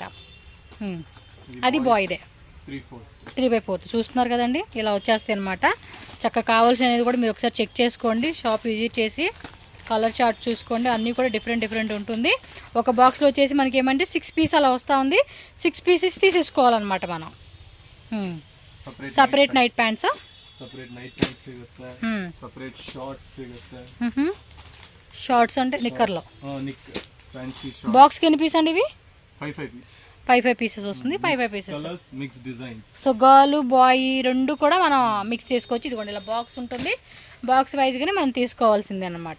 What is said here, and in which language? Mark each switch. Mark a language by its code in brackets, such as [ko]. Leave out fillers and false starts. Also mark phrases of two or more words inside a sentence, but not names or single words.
[te] అది బాయ్దే 3/4. చూస్తున్నారు కదండి ఇలా వచ్చేస్తాయి అనమాట. చక్కగా కావాల్సినది కూడా మీరు ఒకసారి చెక్ చేసుకోండి, [en] shop visit [te] చేసి [en] colour chart [te] చూసుకోండి. అన్నీ కూడా డిఫరెంట్ ఉంటుంది. ఒక బాక్స్లో వచ్చేసి మనకి ఏమంటే 6 పీస్ అలా వస్తూ ఉంది. 6 pieces తీసేసుకోవాలన్నమాట మనం. [en] separate night pants, separate night pants [kn] ಸಿಗುತ್ತೆ, [en] separate shorts [kn] ಸಿಗುತ್ತೆ. [te] షార్ట్స్ అంటే నిక్కర్లో [en] fancy shorts. [te] బాక్స్కి ఎన్ని పీస్ అండి ఇవి? 5 పీస్. 5 పీసెస్ వస్తుంది. 5 పీసెస్. [en] colours mix designs. [te] సో [en] girl boy [te] రెండు కూడా మనం మిక్స్ చేసుకోవచ్చు. ఇదిగోండి ఇలా బాక్స్ ఉంటుంది, బాక్స్ వైజ్గానే మనం తీసుకోవాల్సిందే అనమాట.